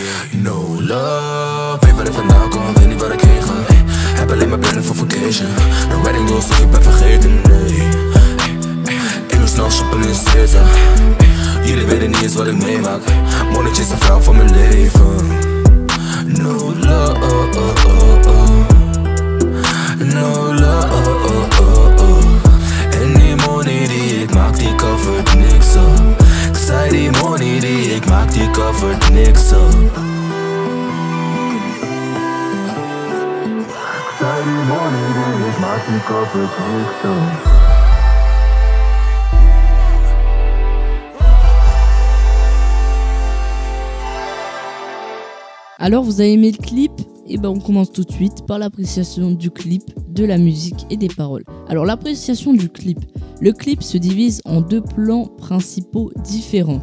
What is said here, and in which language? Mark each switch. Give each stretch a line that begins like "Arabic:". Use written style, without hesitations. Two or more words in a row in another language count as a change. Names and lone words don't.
English: No love.
Dutch: Weet waar ik vandaan kom, weet niet waar ik heen ga. Heb alleen maar plannen voor vacation. Nou weet ik nog alsof ik ben vergeten, nee. Ik wil snel shoppen in Caesar. Jullie weten niet eens wat ik meemaak. Monnetje is de vrouw van mijn leven.
English: No love, no love.
Dutch: En die money die ik maak, die covert niks op. Ik zei die money die ik maak, die covert niks op. Ik zei die money die ik maak, die covert niks op.
French: Alors vous avez aimé le clip? Et ben on commence tout de suite par l'appréciation du clip, de la musique et des paroles. Alors l'appréciation du clip. Le clip se divise en deux plans principaux différents.